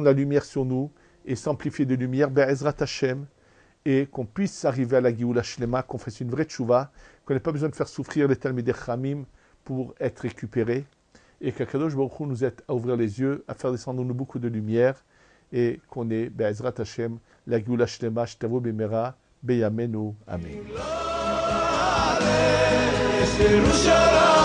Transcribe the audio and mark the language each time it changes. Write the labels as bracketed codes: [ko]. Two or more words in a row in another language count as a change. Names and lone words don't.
[fr] la lumière sur nous et s'amplifier de lumière, [he] בעזרת השם, [fr] et qu'on puisse arriver à la [he] גאולה שלמה, [fr] qu'on fasse une vraie tchouva, qu'on n'ait pas besoin de faire souffrir les [he] תלמידי חכמים [fr] pour être récupérés, et qu'Akadosh Baruch Hu nous aide à ouvrir les yeux, à faire descendre nous beaucoup de lumière, et qu'on ait, [he] בעזרת השם, la גאולה שלמה, שתבוא במהרה, בימינו, אמן.